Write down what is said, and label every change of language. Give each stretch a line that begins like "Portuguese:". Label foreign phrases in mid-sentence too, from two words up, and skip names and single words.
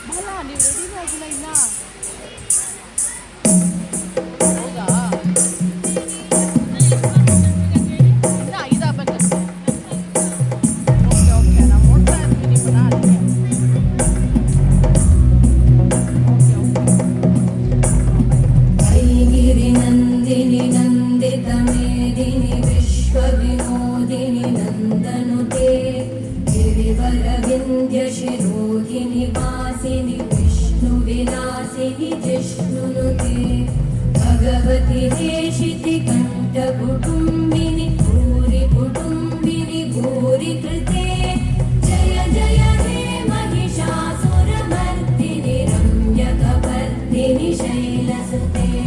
Kannada: ಅಲ್ಲ ನೀವು ರೆಡಿನೂ ಆಗಿಲ್ಲ ಇನ್ನ. ಹೌದಾ? ಇನ್ನ 5 ಆಗ್ಬೇಕಷ್ಟೆ.
English: okay okay,
Kannada: ನಾವು ನೋಡ್ತಾ ಇದ್ವಿ ನಿಮ್ಮನ್ನ ಅದಕ್ಕೆ.
English: okay okay.
Sanskrit: ऐगिरि नन्दिनि नन्दित मेदिनि विश्वविनोदिनि नन्दनुते गिरिवरविन्द्य शिरोधिनि वासिनि विष्णुविलासिनि जिष्णुनुते भगवति हेशिति कण्ठकुटुम्बिनि भूरि कुटुम्बिनि भूरि कृते जय जय हे महिषासुरमर्दिनि रम्यकपर्दिनि शैलसुते